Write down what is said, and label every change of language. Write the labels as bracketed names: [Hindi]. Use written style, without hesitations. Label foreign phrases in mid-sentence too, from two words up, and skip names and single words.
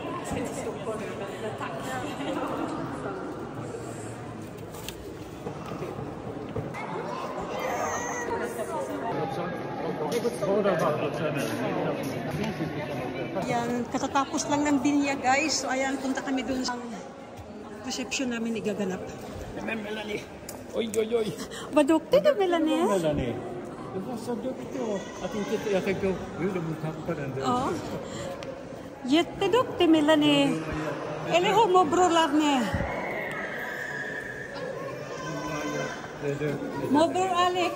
[Swedish] ska till Stockholm nu, men tack. [Filipino] Yan, katatapos lang ng binya guys. So ayan, punta kami dun sa reception namin igaganap. [Swedish] Men Melanie, oj oj oj. Vad duktig du Melanie. Melanie, du var så duktig att inte jag tänkte hur du tappade den där. Ja. Jätteduktig Melanie. Eller hur morbror Lavne? Morbror Alex.